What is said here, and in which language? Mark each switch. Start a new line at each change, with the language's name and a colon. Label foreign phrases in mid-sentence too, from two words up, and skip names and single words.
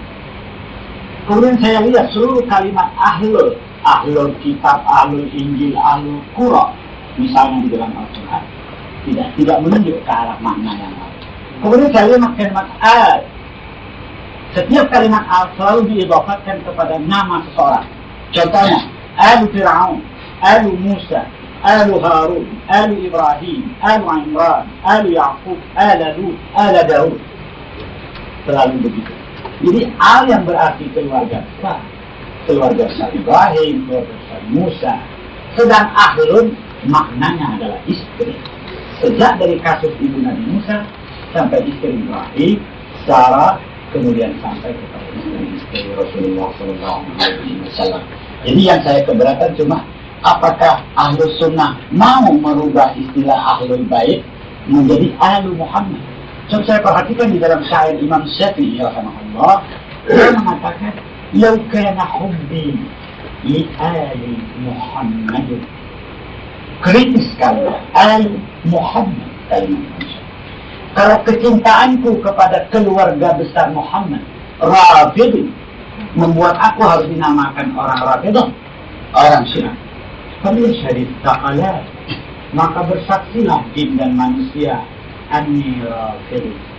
Indonesian: Kemudian saya lihat seluruh kalimat
Arabic: أهل الكتاب, أهل الإنجيل, أهل القرآن,
Indonesian: misalnya di dalam Al-Quran, tidak menunjuk ke arah makna yang lain. Kemudian saya lihat kalimat al. Setiap kalimat al selalu diidafatkan kepada nama seseorang. Contohnya,
Arabic: آل فرعون، آل موسى، آل هارون، آل إبراهيم، آل عمران، آل يعقوب, آل لوط، آل داود.
Indonesian: Selalu begitu. Jadi al yang berarti keluarga besar. Keluarga besar Ibrahim, keluarga besar Musa. Sedang ahlun maknanya adalah istri. Sejak dari kasus ibu Nabi Musa sampai istri Ibrahim, Sarah, kemudian sampai kepada istri Rasulullah SAW. Jadi yang saya keberatan cuma apakah
Arabic: أهل السنة
Indonesian: mau merubah istilah
Arabic: أهل البيت
Indonesian: menjadi
Arabic: أهل محمد.
Indonesian: So, saya perhatikan di dalam syair Imam Syafi'i rahimahullah, dia mengatakan
Arabic: لو كان حبي لآل محمد.
Indonesian: Kritis sekali
Arabic: آل محمد
Indonesian: kalimat. Kalau kecintaanku kepada keluarga besar Muhammad, Rafidhi, membuat aku harus dinamakan orang Rafidhi, orang Syiah. Kalau syarif ta'ala, maka bersaksilah jin dan manusia,
Arabic: أني رافضي.